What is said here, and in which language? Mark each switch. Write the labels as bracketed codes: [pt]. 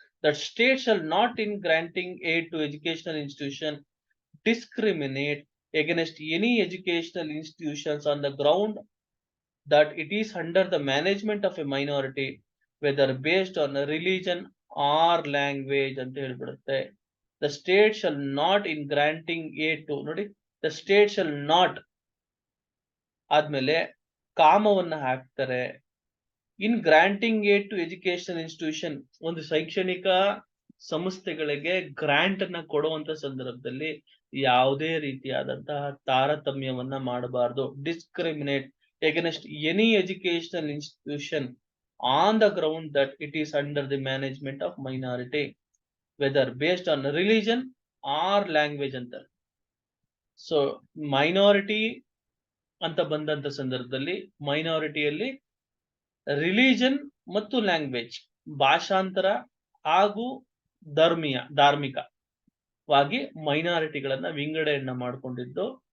[en] That state shall not in granting aid to educational institution discriminate against any educational institutions on the ground that it is under the management of a minority, whether based on a religion or language [kn] ಅಂತ ಹೇಳ್ಬಿಡುತ್ತೆ. [en] The state shall not in granting aid to, [kn] ನೋಡಿ, [en] the state shall not [kn] ಆದ್ಮೇಲೆ ಕಾಮವನ್ನ ಹಾಕ್ತಾರೆ. [en] in granting aid to education institution, [kn] ಒಂದು ಶೈಕ್ಷಣಿಕ ಸಂಸ್ಥೆಗಳಿಗೆ grant ಅನ್ನ ಕೊಡುವಂತ ಸಂದರ್ಭದಲ್ಲಿ ಯಾವುದೇ ರೀತಿಯಾದಂತಹ ತಾರತಮ್ಯವನ್ನ ಮಾಡಬಾರದು. [en] Discriminate against any educational institution on the ground that it is under the management of minority, whether based on religion or language ಅಂತ. [kn] ಸೊ ಮೈನಾರಿಟಿ ಅಂತ ಬಂದಂತ ಸಂದರ್ಭದಲ್ಲಿ ಮೈನಾರಿಟಿಯಲ್ಲಿ ರಿಲಿಜನ್ ಮತ್ತು ಲ್ಯಾಂಗ್ವೇಜ್, ಭಾಷಾಂತರ ಹಾಗೂ ಧಾರ್ಮಿಕವಾಗಿ ಮೈನಾರಿಟಿಗಳನ್ನ ವಿಂಗಡಣೆಯನ್ನ ಮಾಡಿಕೊಂಡಿದ್ದು.